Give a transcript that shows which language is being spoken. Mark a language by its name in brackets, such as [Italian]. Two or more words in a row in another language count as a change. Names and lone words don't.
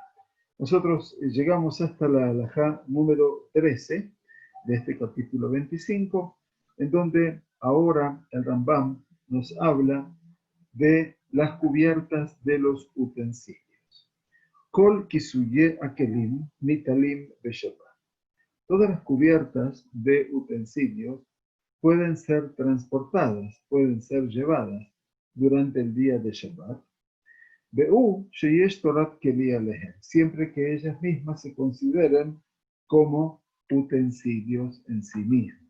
[Spanish] Nosotros llegamos hasta la halajá número 13 de este capítulo 25, en donde ahora el Rambam nos habla de las cubiertas de los utensilios. [Hebrew] כל כיסויי הכלים ניטלים בשבת. [Spanish] Todas las cubiertas de utensilios pueden ser transportadas, pueden ser llevadas durante el día de Shabbat, siempre que ellas mismas se consideren como utensilios en sí mismos.